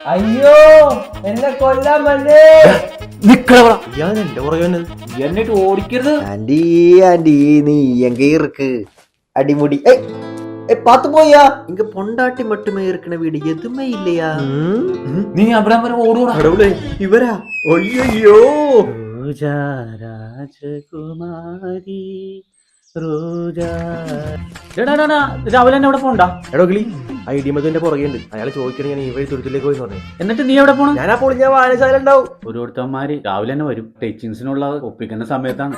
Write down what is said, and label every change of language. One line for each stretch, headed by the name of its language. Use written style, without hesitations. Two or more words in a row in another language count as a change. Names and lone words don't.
Malayalam: അയ്യോ എന്നെ കൊല്ലാൻ വന്നേ. ഞാൻ എന്റെ പുറകെ എന്നിട്ട് ഓടിക്കരുത്.
Tamil: ஆன்டி ஆன்டி நீ எங்க ഇருக்கு அடிமுடி பாத்து போயா இங்க பொண்டாட்டி மட்டுமே இருக்கிற வீடு எதுவுமே இல்லையா
Malayalam: നീ അവിടെ വരെ ഓടൂടാ.
Tamil: கடவுளே இவரா ஐயோ
Malayalam: ரோஜா രാജകുമാരി രോജാ. രാവിലെ തന്നെ എവിടെ പോണ്ടാ? എടോ കിളി ഐഡിയ മധുവിന്റെ പുറകെ ഉണ്ട്. അയാൾ ചോദിക്കണേ ഞാൻ ഈ വഴി തുരുത്തിലേക്ക് പോയി പറഞ്ഞു. എന്നിട്ട് നീ എവിടെ പോണം? ഞാൻ അപ്പോൾ ഞാൻ വായനശാല ഉണ്ടാവും. ഓരോരുത്തന്മാര് രാവിലെ തന്നെ വരും. ടീച്ചിങ്സിനുള്ള ഒപ്പിക്കുന്ന സമയത്താണ്.